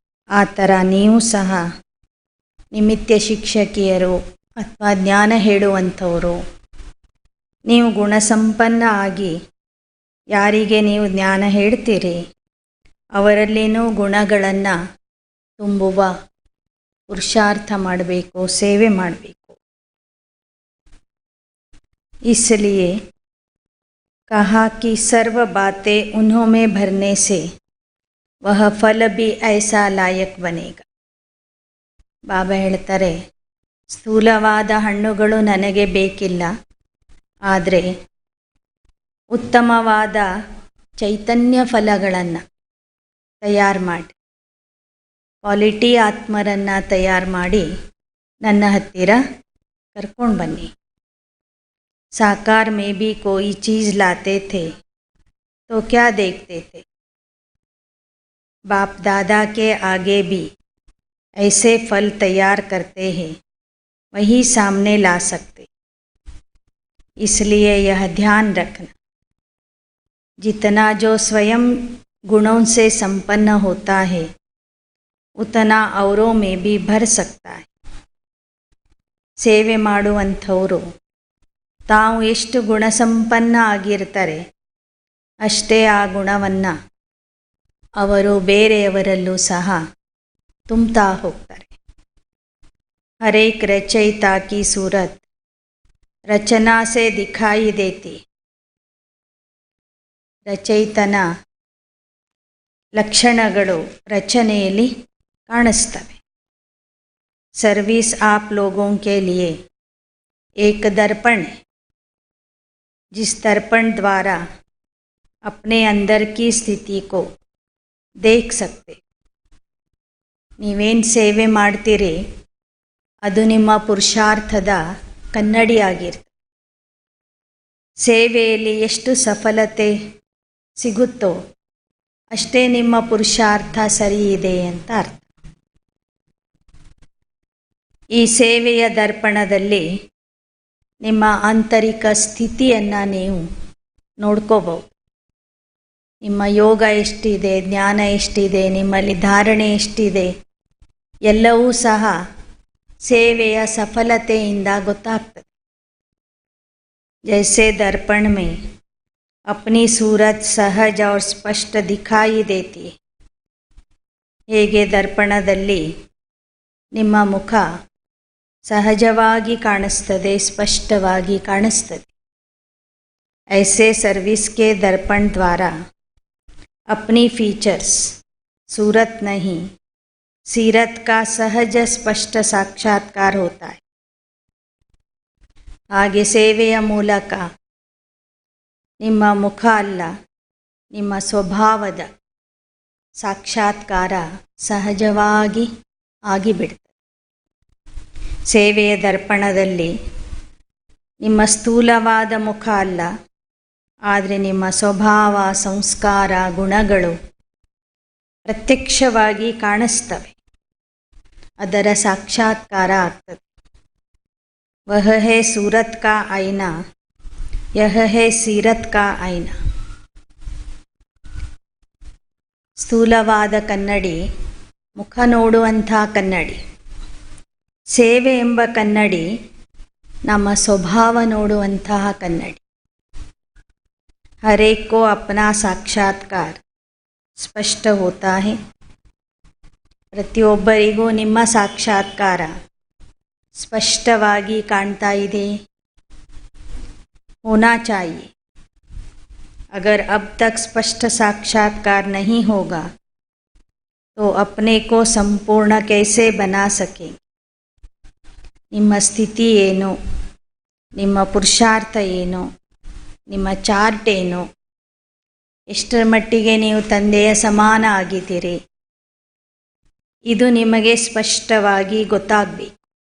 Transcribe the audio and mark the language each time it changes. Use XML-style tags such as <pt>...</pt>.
<kn>ಆ ಥರ ನೀವು ಸಹ ನಿಮಿತ್ಯ ಶಿಕ್ಷಕಿಯರು ಅಥವಾ ಜ್ಞಾನ ಹೇಳುವಂಥವರು, ನೀವು ಗುಣಸಂಪನ್ನ ಆಗಿ ಯಾರಿಗೆ ನೀವು ಜ್ಞಾನ ಹೇಳ್ತೀರಿ ಅವರಲ್ಲಿನೂ ಗುಣಗಳನ್ನು ತುಂಬುವ ಪುರುಷಾರ್ಥ ಮಾಡಬೇಕು, ಸೇವೆ ಮಾಡಬೇಕು.</kn> <hi>इसलिए कहा कि सर्व बातें उन्हों में भरने से वह फल भी ऐसा लायक बनेगा.</hi> <kn>ಬಾಬಾ ಹೇಳ್ತಾರೆ, ಸ್ಥೂಲವಾದ ಹಣ್ಣುಗಳು ನನಗೆ ಬೇಕಿಲ್ಲ, ಆದರೆ ಉತ್ತಮವಾದ ಚೈತನ್ಯ ಫಲಗಳನ್ನು ತಯಾರು ಮಾಡಿ, ಕ್ವಾಲಿಟಿ ಆತ್ಮರನ್ನು ತಯಾರು ಮಾಡಿ ನನ್ನ ಹತ್ತಿರ ಕರ್ಕೊಂಡು ಬನ್ನಿ.</kn> <hi>साकार में भी कोई चीज़ लाते थे तो क्या देखते थे? बाप दादा के आगे भी ऐसे फल तैयार करते हैं, वही सामने ला सकते. इसलिए यह ध्यान रखना, जितना जो स्वयं गुणों से संपन्न होता है उतना औरों में भी भर सकता है.</hi> <kn>ಸೇವೆ ಮಾಡುವಂಥವರು ತಾವು ಎಷ್ಟು ಗುಣಸಂಪನ್ನ ಆಗಿರ್ತಾರೆ ಅಷ್ಟೇ ಆ ಗುಣವನ್ನು ಅವರು ಬೇರೆಯವರಲ್ಲೂ ಸಹ ತುಂಬುತ್ತಾ ಹೋಗ್ತಾರೆ.</kn> <hi>ಹರೇಕ್ ರಚಯಿತಾ ಕಿ ಸೂರತ್ ರಚನಾ ಸೆ ದಿಖಾಯಿ ದೇತಿ.</hi> <kn>ರಚಯಿತನ ಲಕ್ಷಣಗಳು ರಚನೆಯಲ್ಲಿ ಕಾಣಿಸ್ತವೆ.</kn> <hi>सर्विस आप लोगों के लिए एक दर्पण है, जिस दर्पण द्वारा अपने अंदर की स्थिति को देख सकते.</hi> <kn>ನೀವೇನು ಸೇವೆ ಮಾಡ್ತೀರಿ ಅದು ನಿಮ್ಮ ಪುರುಷಾರ್ಥದ ಕನ್ನಡಿಯಾಗಿರ್ತದೆ. ಸೇವೆಯಲ್ಲಿ ಎಷ್ಟು ಸಫಲತೆ ಸಿಗುತ್ತೋ ಅಷ್ಟೇ ನಿಮ್ಮ ಪುರುಷಾರ್ಥ ಸರಿ ಇದೆ ಅಂತ ಅರ್ಥ. ಈ ಸೇವೆಯ ದರ್ಪಣದಲ್ಲಿ ನಿಮ್ಮ ಆಂತರಿಕ ಸ್ಥಿತಿಯನ್ನು ನೀವು ನೋಡ್ಕೋಬಹುದು. ನಿಮ್ಮ ಯೋಗ ಎಷ್ಟಿದೆ, ಜ್ಞಾನ ಎಷ್ಟಿದೆ, ನಿಮ್ಮಲ್ಲಿ ಧಾರಣೆ ಎಷ್ಟಿದೆ, ಎಲ್ಲವೂ ಸಹ ಸೇವೆಯ ಸಫಲತೆಯಿಂದ ಗೊತ್ತಾಗ್ತದೆ.</kn> <hi>जैसे दर्पण में अपनी सूरत सहज और स्पष्ट दिखाई देती है,</hi> <kn>ಹೇಗೆ ದರ್ಪಣದಲ್ಲಿ ನಿಮ್ಮ ಮುಖ ಸಹಜವಾಗಿ ಕಾಣಿಸ್ತದೆ, ಸ್ಪಷ್ಟವಾಗಿ ಕಾಣಿಸ್ತದೆ.</kn> <hi>ऐसे सर्विस के दर्पण द्वारा अपनी फीचर्स सूरत नहीं सीरत का सहज स्पष्ट साक्षात्कार होता है.</hi> <kn>ಹಾಗೆ ಸೇವೆಯ ಮೂಲಕ ನಿಮ್ಮ ಮುಖ ಅಲ್ಲ, ನಿಮ್ಮ ಸ್ವಭಾವದ ಸಾಕ್ಷಾತ್ಕಾರ ಸಹಜವಾಗಿ ಆಗಿಬಿಡ್ತದೆ. ಸೇವೆಯ ದರ್ಪಣದಲ್ಲಿ ನಿಮ್ಮ ಸ್ಥೂಲವಾದ ಮುಖ ಅಲ್ಲ, ಆದರೆ ನಿಮ್ಮ ಸ್ವಭಾವ, ಸಂಸ್ಕಾರ, ಗುಣಗಳು ಪ್ರತ್ಯಕ್ಷವಾಗಿ ಕಾಣಿಸ್ತವೆ, ಅದರ ಸಾಕ್ಷಾತ್ಕಾರ ಆಗ್ತದೆ.</kn> <hi>ವಹ ಹೇ ಸೂರತ್ ಕಾ ಐನಾ, ಯಹ ಹೇ ಸೀರತ್ ಕಾ ಐನಾ.</hi> <kn>ಸ್ಥೂಲವಾದ ಕನ್ನಡಿ ಮುಖ ನೋಡುವಂಥ ಕನ್ನಡಿ. ಸೇವೆ ಎಂಬ ಕನ್ನಡಿ ನಮ್ಮ ಸ್ವಭಾವ ನೋಡುವಂತಹ ಕನ್ನಡಿ.</kn> <hi>हर एक को अपना साक्षात्कार ಸ್ಪಷ್ಟ ಹೋತಾ ಹೈ.</hi> <kn>ಪ್ರತಿಯೊಬ್ಬರಿಗೂ ನಿಮ್ಮ ಸಾಕ್ಷಾತ್ಕಾರ ಸ್ಪಷ್ಟವಾಗಿ ಕಾಣ್ತಾ ಇದೆ.</kn> <hi>होना चाहिए. अगर अब तक स्पष्ट साक्षात्कार नहीं होगा तो अपने को संपूर्ण कैसे बना सके.</hi> <kn>ನಿಮ್ಮ ಸ್ಥಿತಿ ಏನು, ನಿಮ್ಮ ಪುರುಷಾರ್ಥ ಏನು, ನಿಮ್ಮ ಚಾರ್ಟ್ ಏನು, ಎಷ್ಟರ ಮಟ್ಟಿಗೆ ನೀವು ತಂದೆಯ ಸಮಾನ ಆಗಿದ್ದೀರಿ, ಇದು ನಿಮಗೆ ಸ್ಪಷ್ಟವಾಗಿ ಗೊತ್ತಾಗಬೇಕು.</kn>